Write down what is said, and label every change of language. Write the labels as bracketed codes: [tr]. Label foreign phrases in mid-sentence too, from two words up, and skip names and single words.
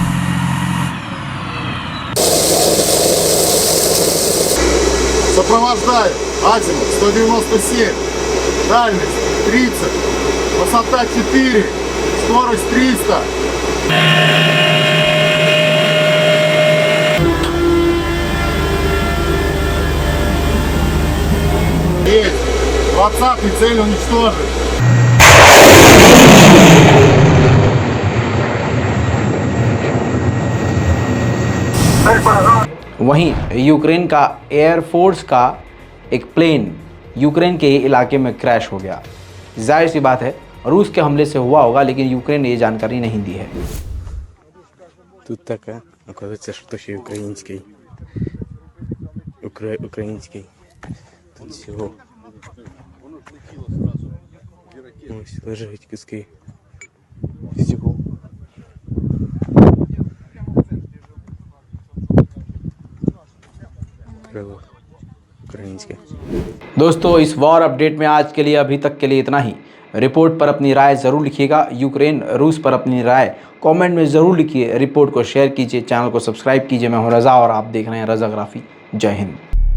[ru] Сопровождаю Азимов 197, дальность 30, высота 4, скорость 300. Есть. 20-й цель уничтожить. [hi] वहीं यूक्रेन का एयरफोर्स का एक प्लेन यूक्रेन के इलाके में क्रैश हो गया। जाहिर सी बात है रूस के हमले से हुआ होगा, लेकिन यूक्रेन ने ये जानकारी नहीं दी है। [ru] Тут такая, оказывается, что еще и украинский. Украинский. Тут всего. Ось лежать куски. Всего. Крыло. Украинский. [hi] दोस्तों इस वॉर अपडेट में आज के लिए अभी तक के लिए इतना ही। रिपोर्ट पर अपनी राय ज़रूर लिखिएगा। यूक्रेन रूस पर अपनी राय कमेंट में ज़रूर लिखिए। रिपोर्ट को शेयर कीजिए, चैनल को सब्सक्राइब कीजिए। मैं हूं रज़ा और आप देख रहे हैं रज़ाग्राफी। जय हिंद।